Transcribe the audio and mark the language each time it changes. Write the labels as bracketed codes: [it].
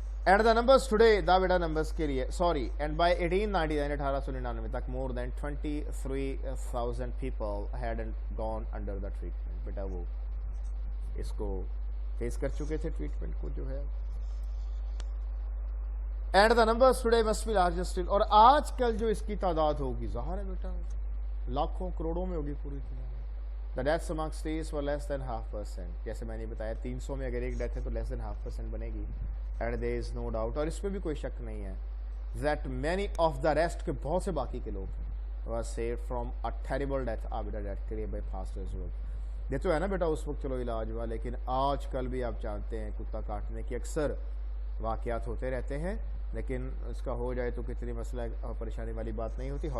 [en] and the numbers today the بیٹا numbers [ur] کے لیے sorry [en] And by 1899 1899 تک more than 23,000 people had gone under the treatment. [ur] بیٹا وہ اس کو face کر چکے تھے ٹریٹمنٹ کو جو ہے. [en] And the numbers today must be larger still. [ur] اور آج کل جو اس کی تعداد ہوگی ظاہر ہے بیٹا لاکھوں کروڑوں میں ہوگی پوری دنیا میں. [en] The deaths among states far less than 0.5%. [ur] جیسے میں نے بتایا 300 میں اگر ایک ڈیتھ ہے تو لیس دین 0.5% بنے گی. And [en] there is no doubt [ur] اور اس پہ بھی کوئی شک نہیں ہے [en] that many of the rest [ur] کے بہت سے باقی کے لوگ [en] was saved from a terrible death [ur] آبیدہ death کے لیے [en] by pastors work. [ur] یہ تو ہے نا بیٹا اس وقت چلو علاج ہوا، لیکن آج کل بھی آپ جانتے ہیں کتا کاٹنے کی اکثر واقعات ہوتے رہتے ہیں، لیکن اس کا ہو جائے تو کتنی مسئلہ پریشانی والی بات نہیں ہوتی.